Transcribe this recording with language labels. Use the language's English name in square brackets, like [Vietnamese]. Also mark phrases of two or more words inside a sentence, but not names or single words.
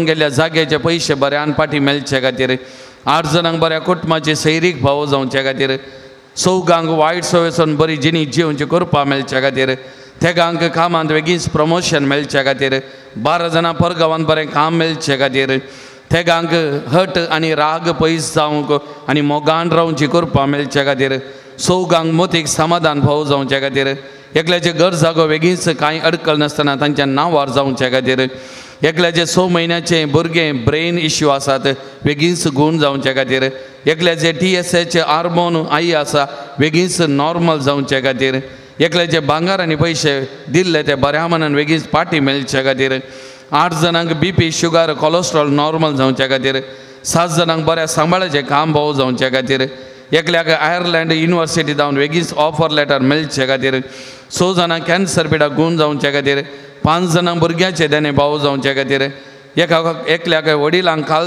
[Konkani] गेल्ल्या जाग्याचे पयशे बऱ्यान पाटी मेळचे खातीर, 8 जाणांक बऱ्या कुटुंबाचे सैरीक भाव जावचे खातीर, चौगांक वायट सवयेसून बरी जिणी जिवची करपा मेळचे खातीर, तेगांक कामांत बेगीच प्रमोशन मेळचे खातीर, 12 जाणां परगांवांत बरें काम मेळचे खातीर, तेगांक हट आनी राग पयस जावंक आनी मोगान रावची करपा मेळचे खातीर, चौगांक मोतीक समाधान फावो जावचे खातीर, एकल्याचे घर जागो बेगीच कांय अडकळ नासतना तांच्या नांवार जावचे खातीर एकल्याचे 6 म्हयन्याचे भुरगें [English] brain issue [Konkani] आसात बेगीच गूण जावचे खातीर एकल्याचे TSH हार्मोन आई आसा बेगीच नॉर्मल जावचे खातीर एकल्याचे भांगार आनी पयशे दिल्ले ते बऱ्या मनान बेगीच पाटी मेळचे खातीर 8 जाणांक BP [English] sugar cholesterol [Konkani] नॉर्मल जावचे खातीर 7 जाणांक बऱ्या सांबाळाचे काम भाव जावचे खातीर एकल्याक आयर्लंड युनिवर्सिटी जावन बेगीच [English] offer letter [Konkani] मेळचे खातीर 6 जाणांक कॅन्सर पिडा गूण जावचे खातीर 5 जाणांक भुरग्याचे देणे भाव जावचे खातीर एकल्याक वडिलांक